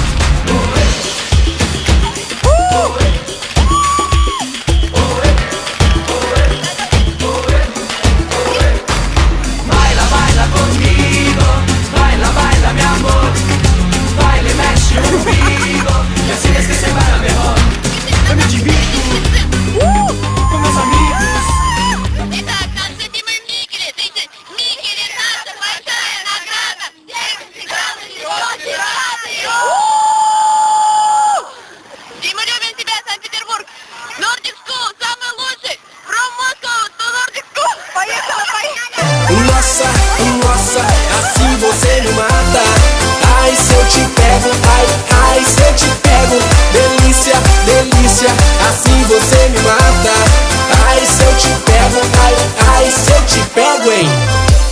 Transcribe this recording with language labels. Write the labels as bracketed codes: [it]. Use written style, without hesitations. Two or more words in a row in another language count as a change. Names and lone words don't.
[pt] Baila, baila comigo, baila, baila [es] mi amor. [pt] Baila e mexe o umbigo, que assim esquecer [es] baila mejor. [pt] Eu me divirto com meus amigos. [ru] Дима, любим тебя, Санкт-Петербург! Nordic School, самый лучший! [en] From Moscow to Nordic School! [ru] Поехала, поехала! [pt] Nossa, nossa, assim você me mata. Ai, se eu te pego, ai, ai, se eu te pego. Delícia, delícia, assim você me mata. Ai, se eu te pego, ai, ai, se eu te pego, hein.